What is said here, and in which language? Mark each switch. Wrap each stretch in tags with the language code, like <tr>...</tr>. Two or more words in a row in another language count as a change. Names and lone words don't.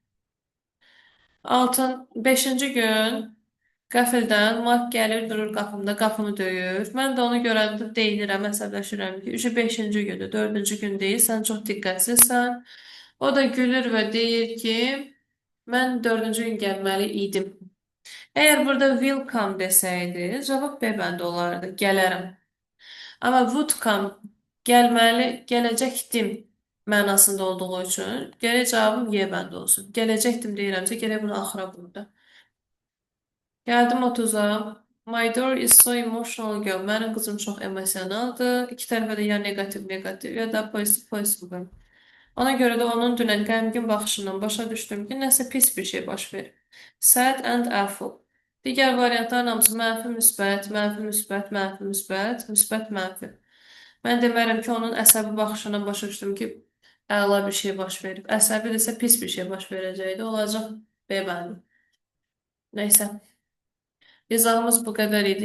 <az>5-ci gün qəfildən Mike gəlir, durur qapımda, qapımı döyür. Mən də onu görəndə deyinirəm, əsəbləşirəm ki, 5-ci gündür, 4-cü gün deyil, sən çox diqqətsizsən. O da gülür və deyir ki, mən 4-cü gün gəlməli idim. Əgər burada</az> <en>will come</en> <az>desəydi, cavab B bəndə olardı, gələrəm. Amma</az> <en>would come,</en> <az>gəlməli, gələcəkdim mənasında olduğu üçün gərək cavabım Y bəndə olsun. Gələcəkdim deyirəmsə, gərək bunu axıra burada. Gəldim 30-a.</az> <en>My daughter is so emotional girl.</en> <az>Mənim qızım çox emosionaldır. İki tərəfə də ya negativ, ya da pozitiv. Ona görə də onun dünən qəmgin baxışından başa düşdüm ki, nəsə pis bir şey baş verib.</az> <en>Sad and awful.</en> <az>Digər variantların hamısı mənfi, müsbət, mənfi, müsbət, mənfi, müsbət, müsbət, mənfi. Mən demərəm ki, onun əsəbi baxışından başa düşdüm ki, əla bir şey baş verib. Əsəbi isə pis bir şey baş verəcəkdi. Olacaq B bəndi. Nəysə. İzahımız bu qədər idi.</az>